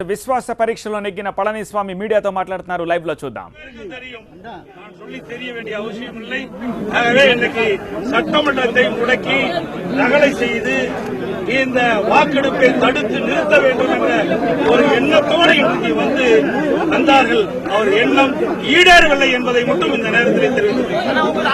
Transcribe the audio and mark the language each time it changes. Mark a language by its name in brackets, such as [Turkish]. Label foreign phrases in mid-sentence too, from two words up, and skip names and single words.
[Telugu] విశ్వాస పరీక్షలో నెగ్గిన పళనిస్వామి మీడియాతో మాట్లాడుతున్నారు. లైవ్ లో చూద్దాం. [Tamil] சட்டமன்றத்தை முடக்கி நகலை செய்து இந்த வாக்கெடுப்பை தடுத்து நிறுத்த வேண்டும் என்ற ஒரு எண்ணத்தோடு இன்றைக்கு வந்து வந்தார்கள். அவர் எண்ணம் ஈடேறவில்லை என்பதை மட்டும் இந்த நேரத்தில் தெரிவித்துள்ளேன்.